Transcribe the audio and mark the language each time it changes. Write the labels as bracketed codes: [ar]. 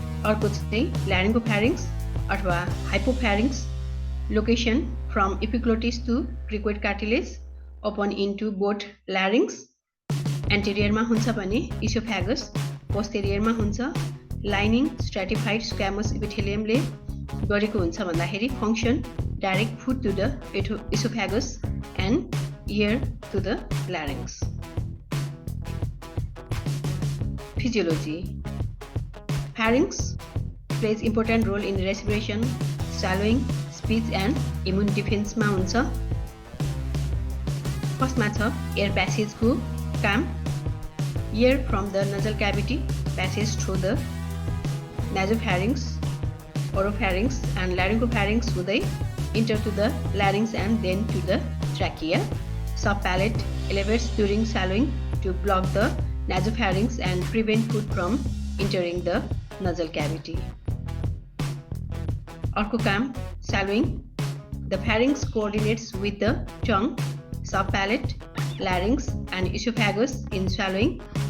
[ne] अर्को चाहिँ ल्यारिङ्गोफ्यारिङ्स अथवा हाइपोफ्यारिङ्स, location from epiglottis to cricoid cartilage, open into both ल्यारिङ्स, एन्टेरियरमा हुन्छ भने इसोफ्यागस, पोस्टेरियरमा हुन्छ, लाइनिङ स्ट्राटिफाइड स्क्वामस इपिथेलियमले गरेको हुन्छ भन्दाखेरि फङ्क्सन direct food to the इसोफ्यागस and [en] ear to the larynx. Physiology. Pharynx plays important role in respiration, swallowing, speech and immune defense [ne] मा हुन्छ। फर्स्टमा छ एयर प्यासेजको काम, air from the nasal cavity passage through the नाजोफ्यारिङ्स, ओरोफ्यारिङ्स and ल्यारिङ्गोफ्यारिङ्स हुँदै [en] enter to the larynx and then to the trachea. Subpalate elevates during swallowing to block the nasopharynx and prevent food from entering the nasal cavity. Arko [ne] काम [en] swallowing. The pharynx coordinates with the tongue, subpalate, larynx and esophagus in swallowing.